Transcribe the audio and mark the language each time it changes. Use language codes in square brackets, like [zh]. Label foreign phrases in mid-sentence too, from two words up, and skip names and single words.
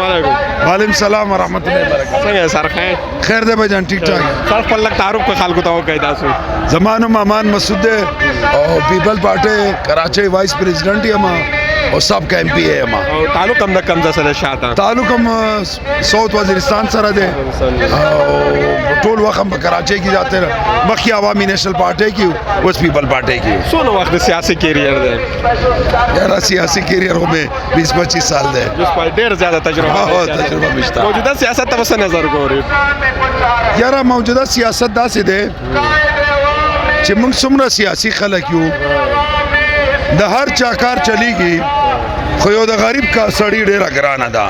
[ar] علیکم. وعلیکم السلام ورحمۃ اللہ وبرکاتہ. [ps] څنګه سر خیر؟ خیر دی بھائی جان [ur] ٹھیک ٹھاک. [ps] سر خپل لږ تعارف کو خلکو ته وکړئ تاسو. زمانو امان مسعود دی او پیپل پارٹی کراچی [en] vice president [ps] یم او سب کا ایم پی ایم. او تعلق هم د کمزه سره شاته؟ تعلق هم ساؤتھ وزیرستان سره دی او ټول وخت هم په کراچی کې [ur] جاتے رہے. [ps] مخکې عوامی نیشنل پارٹی کی اوس پیپل پارٹی کی. څونه وخت د سیاسي کیریئر دی؟ یاره سیاسی کیریئر خو مې 20-25 سال دی. ډېر زیاده تجربه ده. تجربه مې شته. موجوده سیاست ته څه نظر ګوري؟ یاره موجوده سیاست داسې دی چې موږ څومره سیاسي خلک یو د هر چا کار چلیږي خو یو د غریب کا سړی ډیره ګرانه ده.